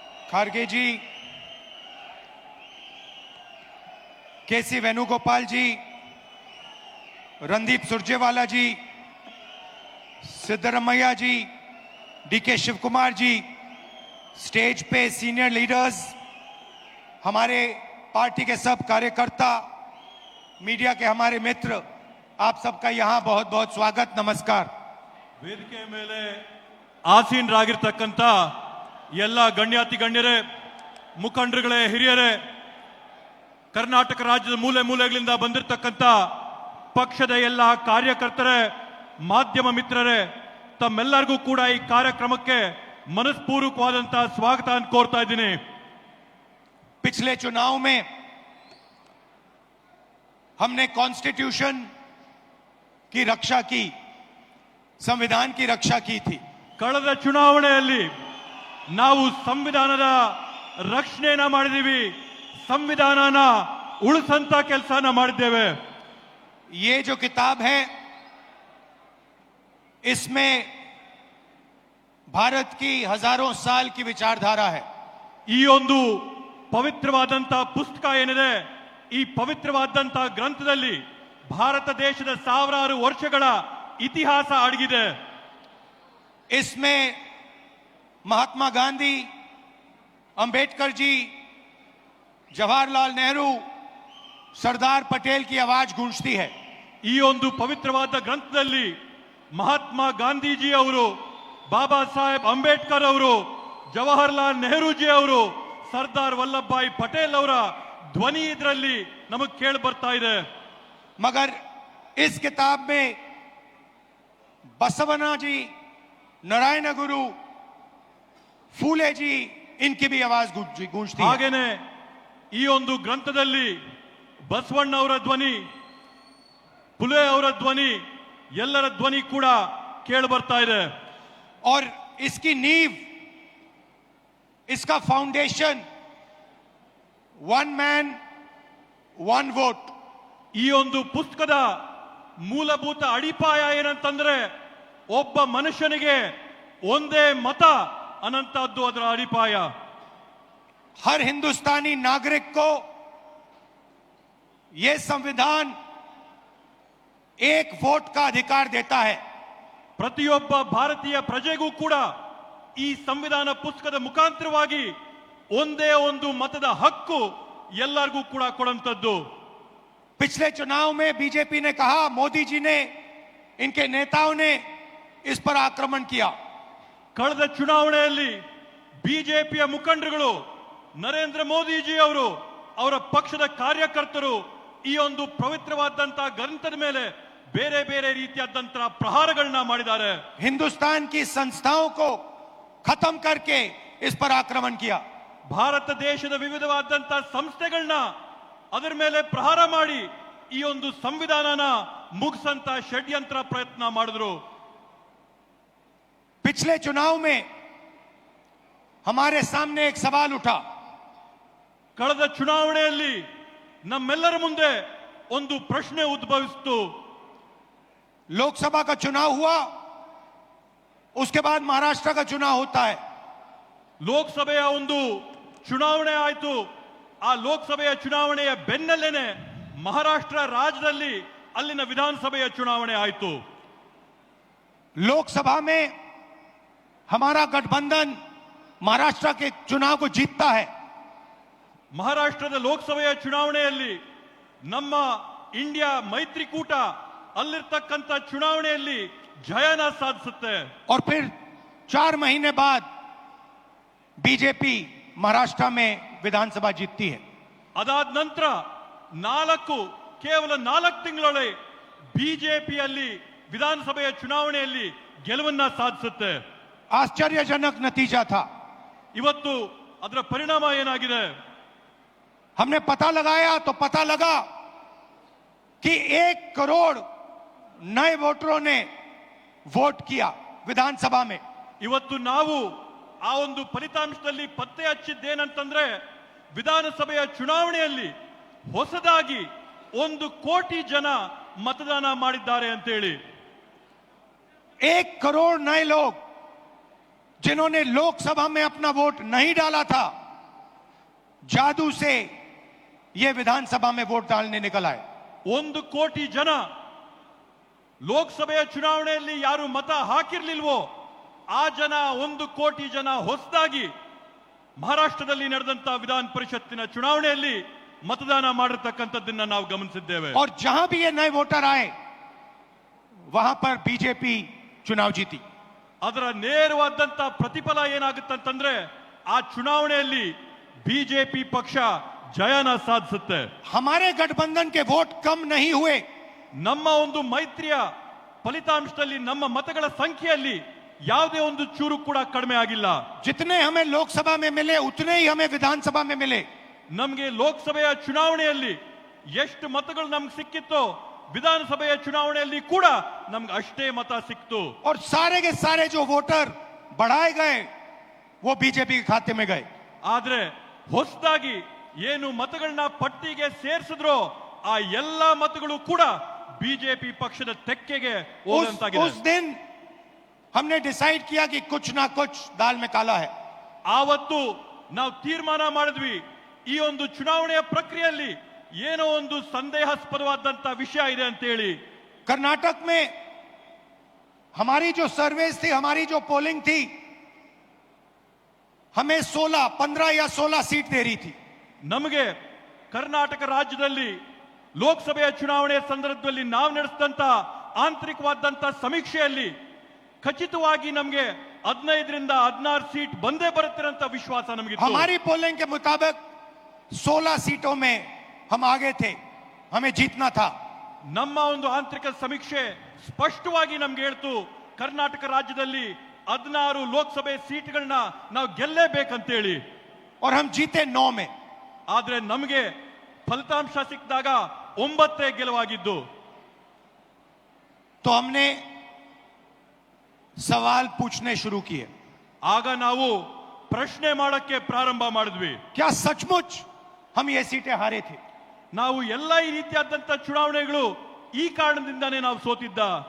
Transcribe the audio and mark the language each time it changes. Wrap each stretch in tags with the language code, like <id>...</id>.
<hi>खारगे जी, केसी वेणुगोपाल जी, रणदीप सुरजेवाला जी, सिद्धरमैया जी, DK Shiv Kumar ji, stage पे senior leaders, हमारे party के सब कार्यकर्ता, मीडिया के हमारे मित्र, आप सबका यहाँ बहुत बहुत स्वागत, नमस्कार.</hi> <kn>ವೇದಿಕೆ ಮೇಲೆ ಆಸೀನರಾಗಿರ್ತಕ್ಕಂಥ ಎಲ್ಲ ಗಣ್ಯಾತಿ ಗಣ್ಯರೇ, ಮುಖಂಡರುಗಳೇ, ಹಿರಿಯರೇ, ಕರ್ನಾಟಕ ರಾಜ್ಯದ ಮೂಲೆ ಮೂಲೆಗಳಿಂದ ಬಂದಿರತಕ್ಕಂಥ ಪಕ್ಷದ ಎಲ್ಲ ಕಾರ್ಯಕರ್ತರೇ, ಮಾಧ್ಯಮ ಮಿತ್ರರೇ, ತಮ್ಮೆಲ್ಲರಿಗೂ ಕೂಡ ಈ ಕಾರ್ಯಕ್ರಮಕ್ಕೆ ಮನಸ್ಪೂರ್ವಕವಾದಂತಹ ಸ್ವಾಗತ ಕೋರ್ತಾ ಇದ್ದೀನಿ.</kn> <hi>पिछले चुनाव में हमने कॉन्स्टिट्यूशन की रक्षा की, संविधान की रक्षा की थी.</hi> <kn>ಕಳೆದ ಚುನಾವಣೆಯಲ್ಲಿ ನಾವು ಸಂವಿಧಾನದ ರಕ್ಷಣೆಯನ್ನ ಮಾಡಿದೀವಿ, ಸಂವಿಧಾನನ ಉಳಿಸಂತ ಕೆಲಸನ ಮಾಡಿದ್ದೇವೆ.</kn> <hi>ये जो किताब है, इसमें भारत की हजारों साल की विचारधारा है.</hi> <kn>ಈ ಒಂದು ಪವಿತ್ರವಾದಂತ ಪುಸ್ತಕ ಏನಿದೆ, ಈ ಪವಿತ್ರವಾದಂತ ಗ್ರಂಥದಲ್ಲಿ ಭಾರತ ದೇಶದ ಸಾವಿರಾರು ವರ್ಷಗಳ ಇತಿಹಾಸ ಅಡಗಿದೆ.</kn> <hi>इसमें महात्मा गांधी अंबेडकर जी, जवाहरलाल नेहरू, सरदार पटेल की आवाज गूंजती है।</hi> <kn>ಈ ಒಂದು ಪವಿತ್ರವಾದ ಗ್ರಂಥದಲ್ಲಿ ಮಹಾತ್ಮ ಗಾಂಧೀಜಿ ಅವರು, ಬಾಬಾ ಸಾಹೇಬ್ ಅಂಬೇಡ್ಕರ್ ಅವರು, ಜವಾಹರ್ಲಾಲ್ ನೆಹರೂಜಿ ಅವರು, ಸರ್ದಾರ್ ವಲ್ಲಭಭಾಯಿ ಪಟೇಲ್ ಅವರ ಧ್ವನಿ ಇದರಲ್ಲಿ ನಮಗೆ ಕೇಳಿ ಬರ್ತಾ ಇದೆ.</kn> <hi>मगर इस किताब में बसवना जी, नारायण गुरु, फूले जी, इनकी भी आवाज गूंजती है।</hi> <kn>ಹಾಗೇನೆ ಈ ಒಂದು ಗ್ರಂಥದಲ್ಲಿ ಬಸವಣ್ಣ ಅವರ ಧ್ವನಿ, ಫುಲೆ ಅವರ ಧ್ವನಿ, ಎಲ್ಲರ ಧ್ವನಿ ಕೂಡ ಕೇಳಿ ಬರ್ತಾ ಇದೆ.</kn> <hi>और इसकी नींव, इसका foundation one man one vote.</hi> <kn>ಈ ಒಂದು ಪುಸ್ತಕದ ಮೂಲಭೂತ ಅಡಿಪಾಯ ಏನಂತಂದ್ರೆ ಒಬ್ಬ ಮನುಷ್ಯನಿಗೆ ಒಂದೇ ಮತ ಅನ್ನಂತದ್ದು ಅದರ ಅಡಿಪಾಯ.</kn> <hi>हर हिंदुस्तानी नागरिक को यह संविधान एक वोट का अधिकार देता है।</hi> <kn>ಪ್ರತಿಯೊಬ್ಬ ಭಾರತೀಯ ಪ್ರಜೆಗೂ ಕೂಡ ಈ ಸಂವಿಧಾನ ಪುಸ್ತಕದ ಮುಖಾಂತರವಾಗಿ ಒಂದೇ ಒಂದು ಮತದ ಹಕ್ಕು ಎಲ್ಲರಿಗೂ ಕೂಡ ಕೊಡುವಂತದ್ದು.</kn> <hi>पिछले चुनाव में बीजेपी ने कहा, मोदी जी ने, इनके नेताओं ने इस पर आक्रमण किया।</hi> <kn>ಕಳೆದ ಚುನಾವಣೆಯಲ್ಲಿ ಬಿಜೆಪಿಯ ಮುಖಂಡರುಗಳು, ನರೇಂದ್ರ ಮೋದಿಜಿ ಅವರು, ಅವರ ಪಕ್ಷದ ಕಾರ್ಯಕರ್ತರು ಈ ಒಂದು ಪವಿತ್ರವಾದಂತಹ ಗ್ರಂಥದ ಮೇಲೆ ಬೇರೆ ಬೇರೆ ರೀತಿಯಾದಂತಹ ಪ್ರಹಾರಗಳನ್ನ ಮಾಡಿದ್ದಾರೆ.</kn> <hi>हिंदुस्तान की संस्थाओं को खत्म करके इस पर आक्रमण किया।</hi> <kn>ಭಾರತ ದೇಶದ ವಿವಿಧವಾದಂತಹ ಸಂಸ್ಥೆಗಳನ್ನ ಅದರ ಮೇಲೆ ಪ್ರಹಾರ ಮಾಡಿ ಈ ಒಂದು ಸಂವಿಧಾನನ ಮುಗಿಸಂತ ಷಡ್ಯಂತ್ರ ಪ್ರಯತ್ನ ಮಾಡಿದ್ರು.</kn> <hi>पिछले चुनाव में हमारे सामने एक सवाल उठा।</hi> <kn>ಕಳೆದ ಚುನಾವಣೆಯಲ್ಲಿ ನಮ್ಮೆಲ್ಲರ ಮುಂದೆ ಒಂದು ಪ್ರಶ್ನೆ ಉದ್ಭವಿಸಿತು.</kn> <hi>लोकसभा का चुनाव हुआ, उसके बाद महाराष्ट्र का चुनाव होता है।</hi> <kn>ಲೋಕಸಭೆಯ ಒಂದು ಚುನಾವಣೆ ಆಯ್ತು. ಆ ಲೋಕಸಭೆಯ ಚುನಾವಣೆಯ ಬೆನ್ನಲ್ಲೇನೆ ಮಹಾರಾಷ್ಟ್ರ ರಾಜ್ಯದಲ್ಲಿ ಅಲ್ಲಿನ ವಿಧಾನಸಭೆಯ ಚುನಾವಣೆ ಆಯ್ತು.</kn> <hi>लोकसभा में हमारा गठबंधन महाराष्ट्र के चुनाव को जीतता है।</hi> <kn>ಮಹಾರಾಷ್ಟ್ರದ ಲೋಕಸಭೆಯ ಚುನಾವಣೆಯಲ್ಲಿ ನಮ್ಮ ಇಂಡಿಯಾ ಮೈತ್ರಿಕೂಟ ಅಲ್ಲಿರ್ತಕ್ಕಂಥ ಚುನಾವಣೆಯಲ್ಲಿ ಜಯನ ಸಾಧಿಸುತ್ತೆ.</kn> <hi>और फिर 4 महीने बाद बीजेपी महाराष्ट्र में विधानसभा जीतती है।</hi> <kn>ಅದಾದ ನಂತರ ಕೇವಲ 4 ತಿಂಗಳಲ್ಲಿ ಬಿಜೆಪಿಯಲ್ಲಿ ವಿಧಾನಸಭೆಯ ಚುನಾವಣೆಯಲ್ಲಿ ಗೆಲುವನ್ನ ಸಾಧಿಸುತ್ತೆ.</kn> <hi>आश्चर्यजनक नतीजा था।</hi> <kn>ಇವತ್ತು ಅದರ ಪರಿಣಾಮ ಏನಾಗಿದೆ?</kn> <hi>हमने पता लगाया तो पता लगा कि 1 करोड़ नए वोटरों ने वोट किया विधानसभा में।</hi> <kn>ಇವತ್ತು ನಾವು ಆ ಒಂದು ಫಲಿತಾಂಶದಲ್ಲಿ ಪತ್ತೆ ಹಚ್ಚಿದ್ದೇನಂತಂದ್ರೆ ವಿಧಾನಸಭೆಯ ಚುನಾವಣೆಯಲ್ಲಿ ಹೊಸದಾಗಿ 1 ಕೋಟಿ ಜನ ಮತದಾನ ಮಾಡಿದ್ದಾರೆ ಅಂತೇಳಿ.</kn> <hi>1 करोड़ नए लोग जिन्होंने लोकसभा में अपना वोट नहीं डाला था, जादू से ये विधानसभा में वोट डालने निकल आए।</hi> <kn>1 ಕೋಟಿ ಜನ ಲೋಕಸಭೆಯ ಚುನಾವಣೆಯಲ್ಲಿ ಯಾರು ಮತ ಹಾಕಿರ್ಲಿಲ್ವೋ ಆ ಜನ 1 ಕೋಟಿ ಜನ ಹೊಸದಾಗಿ ಮಹಾರಾಷ್ಟ್ರದಲ್ಲಿ ನಡೆದಂತ ವಿಧಾನ ಪರಿಷತ್ತಿನ ಚುನಾವಣೆಯಲ್ಲಿ मतदान ಮಾಡಿರತಕ್ಕಂತದ್ದನ್ನ ನಾವು ಗಮನಿಸಿದ್ದೇವೆ.</kn> <hi>और जहां भी ये नए वोटर आए वहां पर बीजेपी चुनाव जीती।</hi> <kn>ಅದರ ನೇರವಾದಂತ ಪ್ರತಿಫಲ ಏನಾಗುತ್ತೆ ಅಂತಂದ್ರೆ ಆ ಚುನಾವಣೆಯಲ್ಲಿ ಬಿಜೆಪಿ ಪಕ್ಷ ಜಯನ ಸಾಧಿಸುತ್ತೆ.</kn> <hi>हमारे गठबंधन के वोट कम नहीं हुए।</hi> <kn>ನಮ್ಮ ಒಂದು ಮೈತ್ರಿಯ ಫಲಿತಾಂಶದಲ್ಲಿ ನಮ್ಮ ಮತಗಳ ಸಂಖ್ಯೆಯಲ್ಲಿ ಯಾವುದೇ ಒಂದು ಚೂರು ಕೂಡ ಕಡಿಮೆ ಆಗಿಲ್ಲ.</kn> <hi>जितने हमें लोकसभा में मिले उतने ही हमें विधानसभा में मिले।</hi> <kn>ನಮಗೆ ಲೋಕಸಭೆಯ ಚುನಾವಣೆಯಲ್ಲಿ ಎಷ್ಟು ಮತಗಳು ನಮ್ಗೆ ಸಿಕ್ಕಿತ್ತೋ ವಿಧಾನಸಭೆಯ ಚುನಾವಣೆಯಲ್ಲಿ ಕೂಡ ನಮ್ಗೆ ಅಷ್ಟೇ ಮತ ಸಿಕ್ತು.</kn> <hi>और सारे के सारे जो वोटर बढ़ाए गए वो बीजेपी के खाते में गए।</hi> <kn>ಆದ್ರೆ ಹೊಸದಾಗಿ ಏನು ಮತಗಳನ್ನ ಪಟ್ಟಿಗೆ ಸೇರಿಸಿದ್ರೋ ಆ ಎಲ್ಲಾ ಮತಗಳು ಕೂಡ ಬಿಜೆಪಿ ಪಕ್ಷದ ತೆಕ್ಕೆಗೆ ಹೋದಂತಾಗಿದೆ.</kn> <hi>उस दिन हमने डिसाइड किया कि कुछ ना कुछ दाल में काला है।</hi> <kn>ಆವತ್ತು ನಾವು ತೀರ್ಮಾನ ಮಾಡಿದ್ವಿ ಈ ಒಂದು ಚುನಾವಣೆಯ ಪ್ರಕ್ರಿಯೆಯಲ್ಲಿ ಏನೋ ಒಂದು ಸಂದೇಹಾಸ್ಪದವಾದಂತ ವಿಷಯ ಇದೆ ಅಂತ ಹೇಳಿ.</kn> <hi>कर्नाटक में हमारी जो सर्वेस थी, हमारी जो पोलिंग थी, हमें 16, 15 या 16 सीट दे रही थी।</hi> <kn>ನಮಗೆ ಕರ್ನಾಟಕ ರಾಜ್ಯದಲ್ಲಿ ಲೋಕಸಭೆಯ ಚುನಾವಣೆ ಸಂದರ್ಭದಲ್ಲಿ ನಾವು ನಡೆಸಿದಂತ ಆಂತರಿಕವಾದಂತ ಸಮೀಕ್ಷೆಯಲ್ಲಿ ಖಚಿತವಾಗಿ ನಮಗೆ 15ರಿಂದ 16 ಸೀಟ್ ಬಂದೇ ಬರುತ್ತೆ ಅಂತ ವಿಶ್ವಾಸ ನಮಗಿತ್ತು.</kn> <hi>हमारी पोलिंग के मुताबिक 16 सीटों में हम आगे थे, हमें जीतना था।</hi> <kn>ನಮ್ಮ ಒಂದು ಆಂತರಿಕ ಸಮೀಕ್ಷೆ ಸ್ಪಷ್ಟವಾಗಿ ನಮ್ಗೆ ಹೇಳ್ತು ಕರ್ನಾಟಕ ರಾಜ್ಯದಲ್ಲಿ 16 ಲೋಕಸಭೆ ಸೀಟ್ಗಳನ್ನ ನಾವು ಗೆಲ್ಲೇಬೇಕಂತೇಳಿ.</kn> <hi>और हम जीते 9 में।</hi> <kn>ಆದ್ರೆ ನಮಗೆ ಫಲಿತಾಂಶ ಸಿಕ್ಕಿದಾಗ 9 ಗೆಲುವಾಗಿದ್ದು.</kn> <hi>तो हमने सवाल पूछने शुरू किए।</hi> <kn>ಆಗ ನಾವು ಪ್ರಶ್ನೆ ಮಾಡಕ್ಕೆ ಪ್ರಾರಂಭ ಮಾಡಿದ್ವಿ.</kn> <hi>क्या सचमुच हम ये सीटें हारे थे?</hi> <kn>ನಾವು ಎಲ್ಲ ಈ ರೀತಿಯಾದಂತ ಚುನಾವಣೆಗಳು ಈ ಕಾರಣದಿಂದಾನೇ ನಾವು ಸೋತಿದ್ದ.</kn>